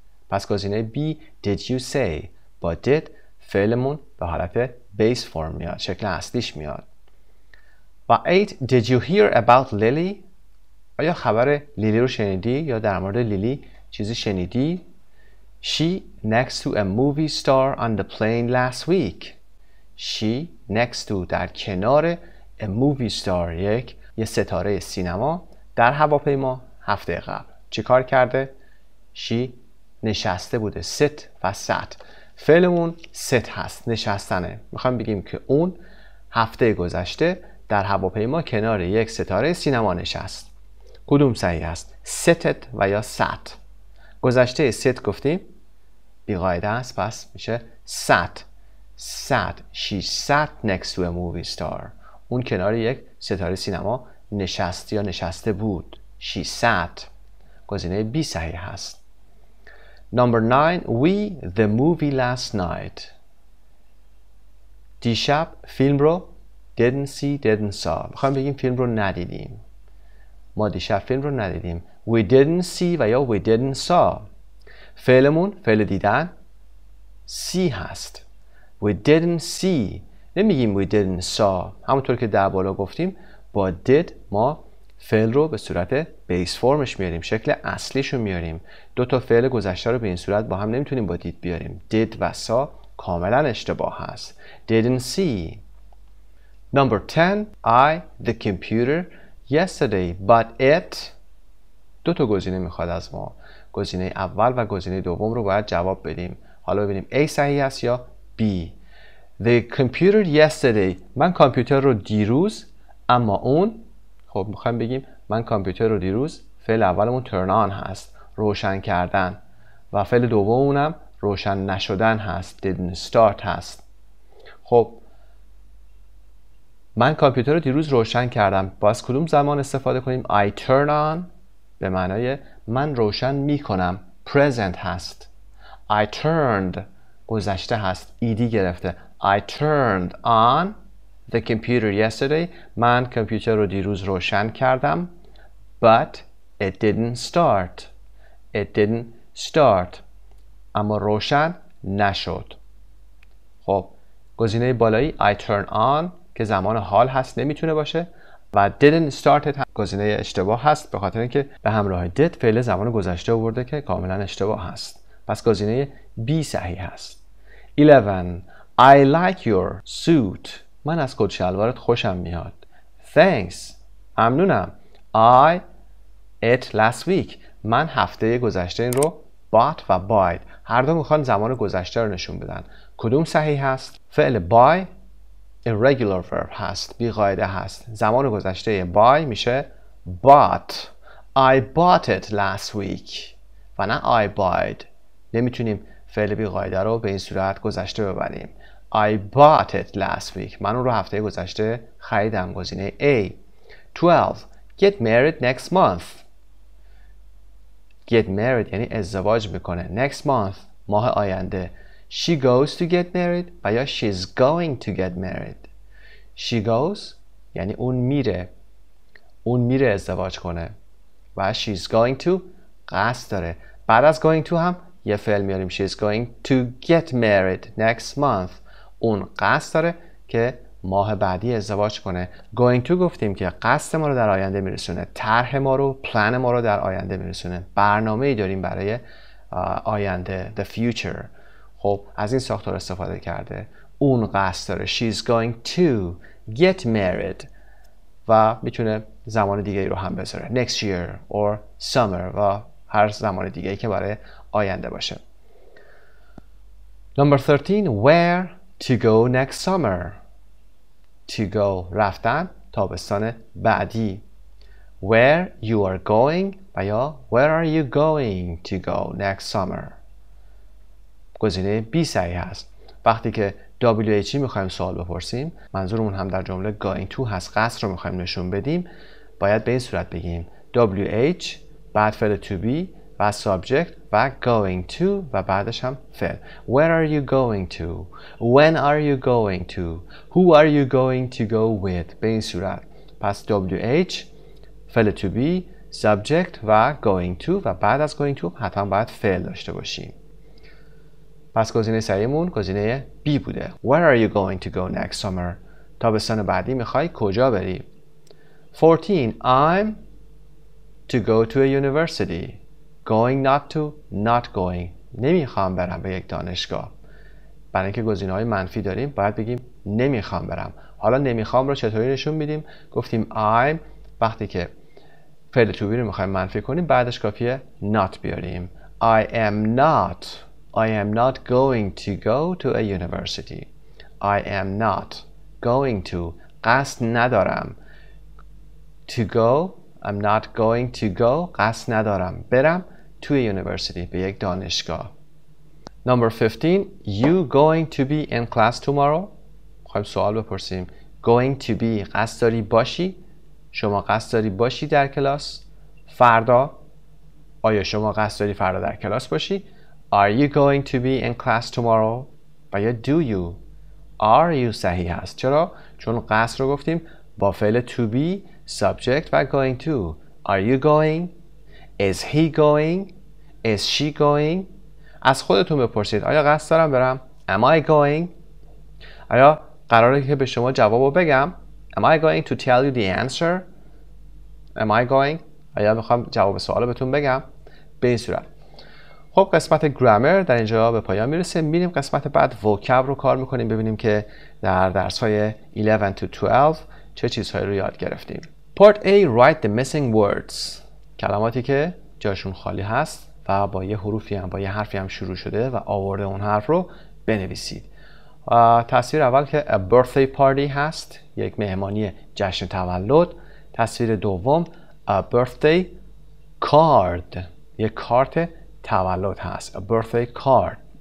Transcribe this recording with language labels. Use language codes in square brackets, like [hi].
[fa] پس گزینه B [en] Did you say. [fa] با did فعلمون به حالت base form میاد. شکل اصلیش میاد. و [en] 8. Did you hear about Lily? [fa] آیا خبر لیلی رو شنیدی یا در مورد لیلی چیزی شنیدی؟ [en] She next to a movie star on the plane last week. [fa] She next to در کنار a movie star یه ستاره سینما در هواپیما هفته قبل. چی کار کرده؟ She نشسته بوده. [en] sit و sat. [fa] فعلمون sit هست. نشستنه. میخوایم بگیم که اون هفته گذشته در هواپیما کنار یک ستاره سینما نشست. کدوم صحیح است؟ seated و یا sat. گذشته sit گفتیم بیقاعده است پس میشه sat. [en] She sat next to a movie star. [fa] اون کنار یک ستاره سینما نشست یا نشسته بود. [en] She sat. [fa] گزینه B صحیح است. [en] Number 9. We the movie last night. [fa] دیشب فیلم رو [en] didn't saw. [fa] میخوایم بگیم فیلم رو ندیدیم. ما دیشب فیلم رو ندیدیم. [en] We didn't see و یا we didn't saw. [fa] فعلمون فعل دیدن see هست. [en] We didn't see. [fa] نمیگیم [en] we didn't saw. [fa] همونطور که در بالا گفتیم با did ما فعل رو به صورت بیس فرمش میاریم. شکل اصلیش رو میاریم. دو تا فعل گذشته رو به این صورت با هم نمیتونیم با did بیاریم. did و saw کاملا اشتباه هست. [en] Didn't see. Number 10. I the computer yesterday but it. [fa] دو تا گزینه میخواد از ما. گزینه اول و گزینه دوم رو باید جواب بدیم. حالا ببینیم A صحیح است یا B. [en] The computer yesterday. [fa] من کامپیوتر رو دیروز اما اون خب میخوایم بگیم من کامپیوتر رو دیروز فعل اولمون turn on هست. روشن کردن. و فعل دوممونم روشن نشدن هست. didn't start هست. خب من کامپیوتر رو دیروز روشن کردم. باز کدوم زمان استفاده کنیم؟ [en] I turn on [fa] به معنای من روشن می کنم. present هست. I turned گذشته هست. ed گرفته. [en] I turned on the computer yesterday. [fa] من کامپیوتر رو دیروز روشن کردم. [en] But it didn't start. It didn't start. [fa] اما روشن نشد. خب گزینه بالایی I turn on که زمان حال هست نمیتونه باشه و didn't start it گزینه اشتباه هست به خاطر اینکه به همراه did فعل زمان گذشته آورده که کاملا اشتباه هست. پس گزینه B صحیح هست. 11 [en] I like your suit. [fa] من از کت شلوارت خوشم میاد. [en] Thanks. ممنونم. I ate last week. [fa] من هفته گذشته این رو bought و buyed هر دو میخوان زمان گذشته رو نشون بدن. کدوم صحیح هست؟ فعل buy irregular verb هست، بی قاعده هست. زمان گذشته buy میشه bought. [en] I bought it last week [fa] و نه [en] I buyed. [fa] نمیتونیم فعل بی قاعده رو به این صورت گذشته ببریم. [en] I bought it last week. [fa] من اون رو هفته گذشته خریدم. [en] گزینه A. 12 get married next month. [fa] get married یعنی ازدواج میکنه. next month ماه آینده. [en] she goes to get married و یا she's going to get married. [fa] she goes یعنی اون میره ازدواج کنه و she's going to قصد داره. بعد از going to هم یه فعل میاریم [en] she's going to get married next month. [fa] اون قصد داره که ماه بعدی ازدواج کنه. going to گفتیم که قصد ما رو در آینده میرسونه، طرح ما رو، پلن ما رو در آینده میرسونه. برنامه‌ای داریم برای آینده the future. خب از این ساختار استفاده کرده. اون قصد داره she's going to get married و میتونه زمان دیگه رو هم بذاره next year or summer و هر زمان دیگه که برای آینده باشه. [en] Number 13 where to go next summer. [fa] to go رفتن تابستان بعدی. [en] where you are going و یا where are you going to go next summer. [fa] گزینه B صحیح هست. وقتی که WH میخوایم سوال بپرسیم منظورمون هم در جمله going to هست، قصد رو میخوایم نشون بدیم، باید به این صورت بگیم WH بعد فعل to be و subject و going to و بعدش هم فعل. [en] Where are you going to? When are you going to? Who are you going to go with? [fa] به این صورت. پس WH فعل to be subject و going to و بعد از going to حتما باید فعل داشته باشیم. پس گزینه صحیحمون گزینه B بوده. [en] Where are you going to go next summer? [fa] تابستان بعدی میخوای کجا بری؟ [en] 14 I'm to go to a university. Going not to not going. [fa] نمیخوام برم به یک دانشگاه. برای اینکه گزینه‌های منفی داریم باید بگیم نمیخوام برم. حالا نمیخوام رو چطوری نشون میدیم؟ گفتیم I'm وقتی که فعل to be رو میخوایم منفی کنیم بعدش کافیه not بیاریم. [en] I am not going to go to a university. I am not going to [fa] قصد ندارم. [en] To go I'm not going to go [fa] قصد ندارم برم [en] to a university به یک دانشگاه. Number 15 You going to be in class tomorrow. [fa] خواهیم سوال بپرسیم. Going to be قصد داری باشی؟ شما قصد داری باشی در کلاس؟ فردا؟ آیا شما قصد داری فردا در کلاس باشی؟ [en] Are you going to be in class tomorrow? [fa] و یا do you? Are you صحیح هست. چرا؟ چون قصد رو گفتیم با فعل to be subject و going to. [en] Are you going? Is he going? Is she going? [fa] از خودتون بپرسید آیا قصد دارم برم؟ [en] Am I going? [fa] آیا قراره که به شما جوابو بگم؟ [en] Am I going to tell you the answer? Am I going? [fa] آیا میخوام جواب سوالو بهتون بگم؟ به این صورت. خب قسمت گرامر در اینجا به پایان میرسه. میریم قسمت بعد vocab رو کار میکنیم ببینیم که در درس‌های 11 to 12 چه چیزهایی رو یاد گرفتیم. [en] Part A Write the missing words. [fa] کلماتی که جاشون خالی هست و با یه حروفی هم با یه حرفی هم شروع شده و آورده اون حرف رو بنویسید. تصویر اول که a birthday party هست، یک مهمانی جشن تولد. تصویر دوم a birthday card، یک کارت تولد هست. a birthday card.